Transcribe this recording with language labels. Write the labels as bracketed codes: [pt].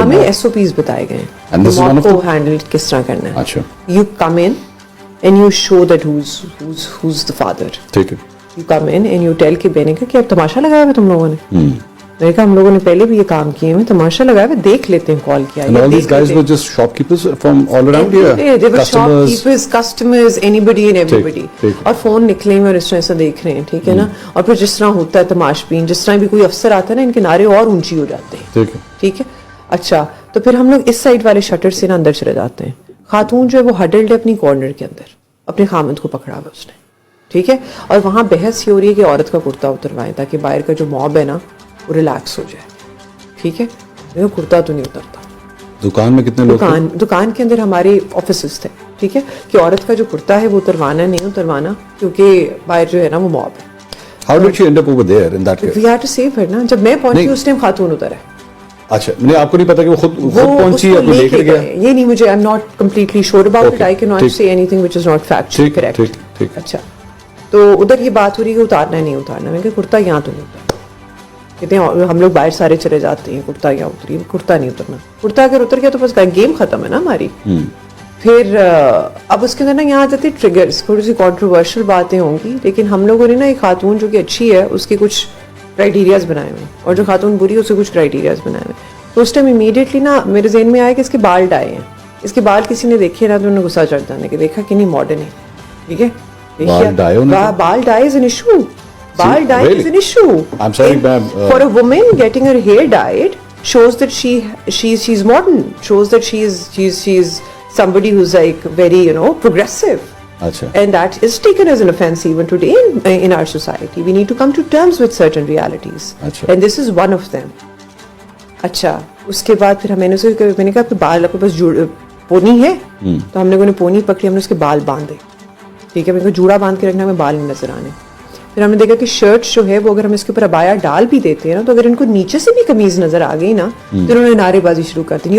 [ur] ہمیں S O Ps بتائے گئے ہیں موب کو ہینڈل کس طرح کرنا ہے. اچھا. [en] You come in and you show that who's the father. [ur] ٹھیک ہے. [en] you come in and you tell [ur] کہ میں نے کہا کہ اب تماشا لگایا ہوا تم لوگوں نے. میں نے کہا ہم لوگوں نے پہلے بھی یہ کام کیے ہیں, تماشا لگایا ہوا دیکھ لیتے ہیں کال کیا. [en] And all these guys were just shopkeepers from all around here. They were shopkeepers, customers, anybody and everybody. [ur] اور فون نکلے ہوئے اور اس طرح ایسا دیکھ رہے ہیں, ٹھیک ہے نا. اور پھر جس طرح ہوتا ہے تماش بین, جس طرح بھی کوئی افسر آتا ہے نا ان کے نعرے اور اونچی ہو جاتے ہیں. ٹھیک ہے. اچھا تو پھر ہم لوگ اس سائڈ والے شٹر سے نا اندر چلے جاتے ہیں. خاتون جو ہے وہ ہڈلڈ ہے اپنی کارنر کے اندر, اپنے خامند کو پکڑا ہوا اس نے. ٹھیک ہے. اور وہاں بحث یہ ہو رہی ہے کہ عورت کا کرتا اتروائیں تاکہ باہر کا جو موب ہے نا وہ ریلیکس ہو جائے. ٹھیک ہے. کرتا تو نہیں اترتا. دکان میں کتنے لوگ؟ دکان کے اندر ہمارے آفیسز تھے. ٹھیک ہے. کہ عورت کا جو کرتا ہے وہ اتروانا نہیں اتروانا کیونکہ باہر جو ہے نا وہ موب ہے. [en] How did she end up over there in that case? We had to save her [ur] نا. جب میں پہنچی اس ٹائم خاتون اتر ہے. اچھا نہیں آپ کو نہیں پتا کہ وہ خود پہنچی یا کوئی لے کر گیا؟ یہ نہیں مجھے [en] I'm not completely sure about it. I cannot say anything which is not factually correct. [ur] اچھا تو ادھر یہ بات ہو رہی ہے کہ اتارنا نہیں اتارنا. میں کہ کرتا یہاں تو نہیں اترنا. کہتے ہیں ہم لوگ باہر سارے چلے جاتے ہیں کرتا یہاں اتری, کرتا نہیں اترنا. کرتا اگر اتر گیا تو بس گیم ختم ہے نا ہماری. پھر اب اس کے اندر نا یہاں آ جاتے ٹریگرس, تھوڑی سی کانٹروورشل باتیں ہوں گی, لیکن ہم لوگوں نے نا ایک خاتون جو کہ اچھی ہے اس کے کچھ کرائٹیریاز بنائے ہوئے اور جو خاتون بری ہے اس کے کچھ کرائٹیریاز بنائے ہوئے. تو اس ٹائم امیڈیٹلی نا میرے ذہن میں آیا کہ اس کے بال ڈائے ہیں. اس کے بال کسی نے دیکھے نا تو انہوں نے غصہ چڑھ جانے کہ دیکھا کہ نہیں ماڈرن ہے. ٹھیک ہے. [en] بال dye is an issue. Bald dye is an issue. I'm sorry, ma'am. For a woman, getting her hair dyed shows that she's modern. Shows that she's somebody who's like very progressive. Achha. And that is taken as an offense even today in our society. We need to come to terms with certain realities. Achha. And this is one of them. [ur] اچھا اس کے بعد پھر میں نے کہا کہ بال آپ کے پاس پونی ہے, تو ہم لوگوں نے پونی پکڑی, ہم نے اس کے بال باندھے. ٹھیک ہے. میں نے کہا جوڑا باندھ کے رکھنا, ہمیں بال نہیں نظر آنے. پھر ہم نے دیکھا کہ شرٹ جو ہے وہ اگر ہم اس کے اوپر ابایا ڈال بھی دیتے ہیں نا تو اگر ان کو نیچے سے بھی قمیض نظر آ گئی نا تو انہوں نے نعرے بازی شروع کر دی.